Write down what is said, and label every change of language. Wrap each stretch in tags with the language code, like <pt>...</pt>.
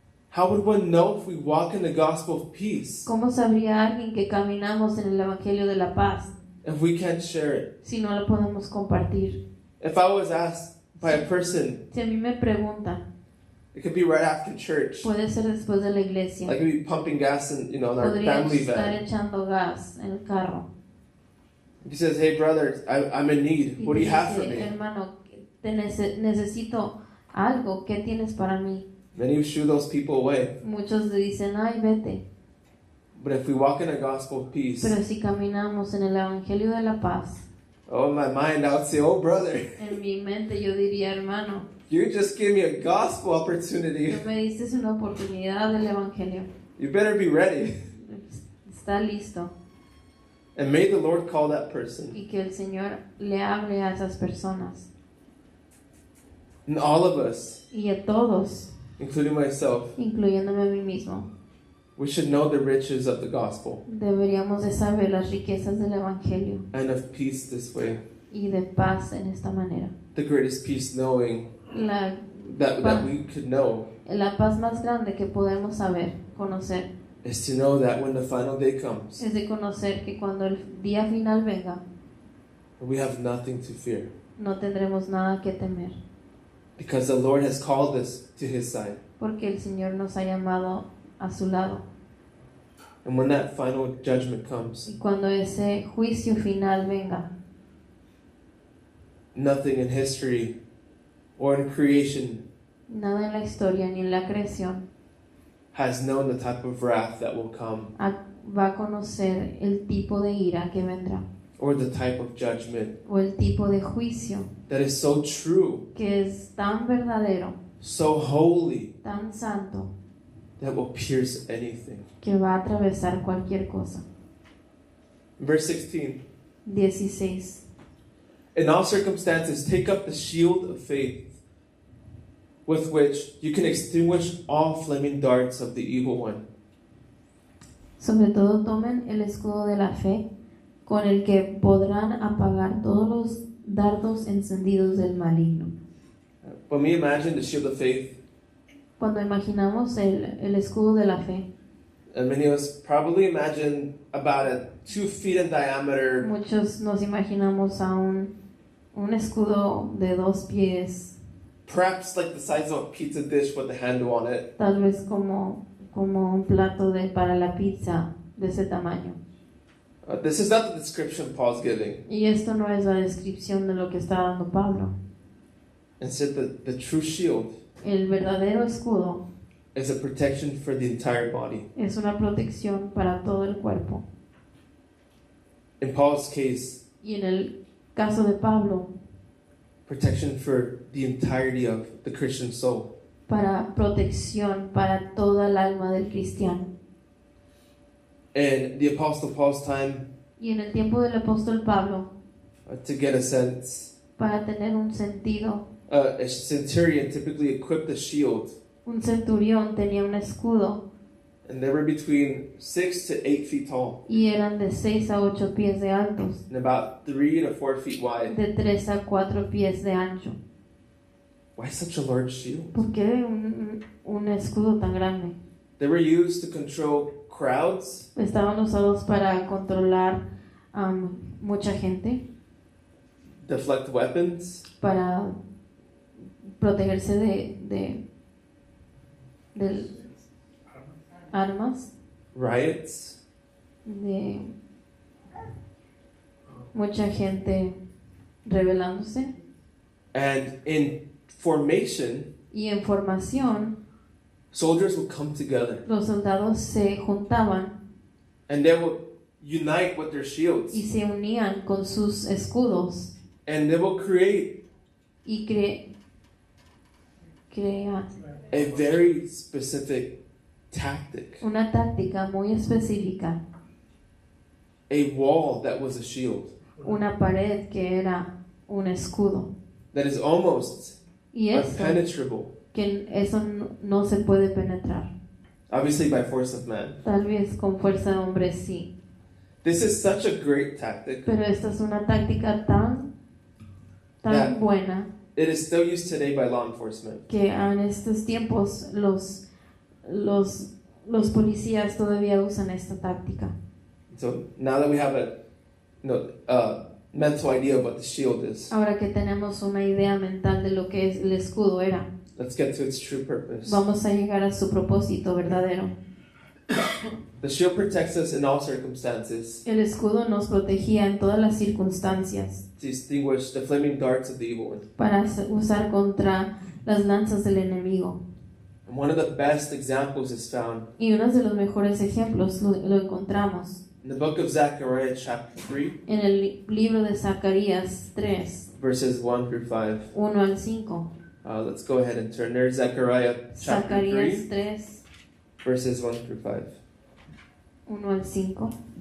<en>How would one know if we walk in the gospel of peace</en> <es>¿Cómo sabría alguien que caminamos en el Evangelio de la paz</es> <en>if we can't share it?</en> <es>si no lo podemos compartir?</es> <en>If I was asked by a person,</en> <es>Si a mí me preguntan,</es> <en>it could be right after church.</en> <es>puede ser después de la iglesia.</es> <en>I could be pumping gas in our</en> <es>Podríamos</es> <en>family</en> <es>estar</es> <en>van.</en> <es>echando gas en el carro.</es> <en>He says, "Hey, brother, I'm in need.</en> <es>Y</es> <en>What do you</en> <es>te</es> <en>have for</en> <es>dice,</es> <en>me?"</en> <es>hermano, necesito algo. ¿Qué tienes para mí?</es> <en>Then you shoo those people away.</en> <es>Muchos le dicen, ay, vete.</es> <en>But if we walk in a gospel of peace,</en> <es>Pero si caminamos en el Evangelio de la paz,</es> <en>oh, in my mind, I would say, "Oh, brother,</en> <es>en mi mente yo diría, hermano,</es> <en>you just gave me a gospel opportunity.</en> <es>tú me diste una oportunidad del Evangelio.</es> <en>You better be ready."</en> <es>Está listo.</es> <en>And may the Lord call that person.</en> <es>Y que el Señor le hable a esas personas.</es> <en>And all of us,</en> <es>Y a todos,</es> <en>including myself,</en> <es>incluyéndome a mí mismo,</es> <en>we should know the riches of the gospel</en> <es>deberíamos de saber las riquezas del Evangelio</es> <en>and of peace this way.</en> <es>y de paz en esta manera.</es> <en>The greatest peace knowing</en> <es>La</es> <en>that we could know</en> <es>paz más grande que podemos saber, conocer,</es> <en>is to know that when the final day comes,</en> <es>es de conocer que cuando el día final venga,</es> <en>we have nothing to fear.</en> <es>no tendremos nada que temer,</es> <en>Because the Lord has called us to His side.</en> <es>porque el Señor nos ha llamado a su lado.</es> <en>And when that final judgment comes,</en> <es>Y cuando ese juicio final venga,</es> <en>nothing in history or in creation</en> <es>nada en la historia ni en la creación</es> <en>has known the type of wrath that will come,</en> <es>va a conocer el tipo de ira que vendrá,</es> <en>or the type of judgment</en> <es>o el tipo de juicio</es> <en>that is so true,</en> <es>que es tan verdadero,</es> <en>so holy,</en> <es>tan santo,</es> <en>that will pierce anything.</en> <es>que va a atravesar cualquier cosa.</es> <en>Verse 16.</en> <es>16.</es> <en>In all circumstances, take up the shield of faith, with which you can extinguish all flaming darts of the evil one.</en> <es>Sobre todo tomen el escudo de la fe, con el que podrán apagar todos los dardos encendidos del maligno.</es> <en>When we imagine the shield of faith,</en> <es>Cuando imaginamos el escudo de la fe,</es> <en>many of us probably imagine about 2 feet in diameter,</en> <es>muchos nos imaginamos a un escudo de 2 pies,</es> <en>perhaps like the size of a pizza dish with a handle on it.</en> <es>tal vez como un plato para la pizza de ese tamaño.</es> <en>This is not the description Paul's giving.</en> <es>Y esto no es la descripción de lo que está dando Pablo.</es> <en>Instead, the true shield</en> <es>El verdadero escudo</es> <en>is a protection for the entire body.</en> <es>es una protección para todo el cuerpo.</es> <en>In Paul's case,</en> <es>Y en el caso de Pablo,</es> <en>protection for the entirety of the Christian soul.</en> <es>para protección para toda el alma del cristiano.</es> <en>In the Apostle Paul's time,</en> <es>Y en el tiempo del apóstol Pablo,</es> <en>to get a sense,</en> <es>para tener un sentido,</es> <en>a centurion typically equipped a shield,</en> <es>un centurión tenía un escudo</es> <en>and they were between 6 to 8 feet tall</en> <es>y eran de 6 a 8 pies de altos,</es> <en>and about 3 to 4 feet wide.</en> <es>de 3 a 4 pies de ancho.</es> <en>Why such a large shield?</en> <es>¿Por qué un escudo tan grande?</es> <en>They were used to control crowds,</en> <es>Estaban usados para controlar mucha gente,</es> <en>deflect weapons,</en> <es>para protegerse de armas,</es> <en>riots,</en> <es>de mucha gente rebelándose.</es> <en>and in formation,</en> <es>Y en formación,</es> <en>soldiers would come together</en> <es>los soldados se juntaban</es> <en>and they would unite with their shields</en> <es>y se unían con sus escudos</es> <en>and they will create</en> <es>y crean</es> <en>a very specific tactic,</en> <es>una táctica muy específica,</es> <en>a wall that was a shield,</en> <es>una pared que era un escudo.</es> <en>that is almost</en> <es>Y eso,</es> <en>impenetrable,</en> <es>que eso no se puede penetrar.</es> <en>obviously by force of man.</en> <es>Tal vez con fuerza de hombre sí,</es> <en>This is such a great tactic.</en> <es>pero esta es una táctica tan</es> <en>Yeah.</en> <es>buena</es> <en>It is still used today by law enforcement.</en> <es>que en estos tiempos los policías todavía usan esta táctica.</es> <en>So now that we have a mental idea of what the shield is,</en> <es>Ahora que tenemos una idea mental de lo que el escudo era,</es> <en>let's get to its true purpose.</en> <es>vamos a llegar a su propósito verdadero.</es> <en>The shield protects us in all circumstances</en> <es>El escudo nos protegía en todas las circunstancias</es> <en>to extinguish the flaming darts of the evil one.</en> <es>para usar contra las lanzas del enemigo.</es> <en>And one of the best examples is found</en> <es>Y uno de los mejores ejemplos lo encontramos</es> <en>in the book of Zechariah, chapter 3,</en> <es>en el libro de Zacarías 3,</es> <en>verses 1 through 5.</en> <es>1 al 5.</es> <en>Let's go ahead and turn there. Zechariah, chapter</en> <es>Zacarías</es> <en>3,</en> <es>3,</es> <en>verses 1 through 5.</en> <es>1 al 5.</es>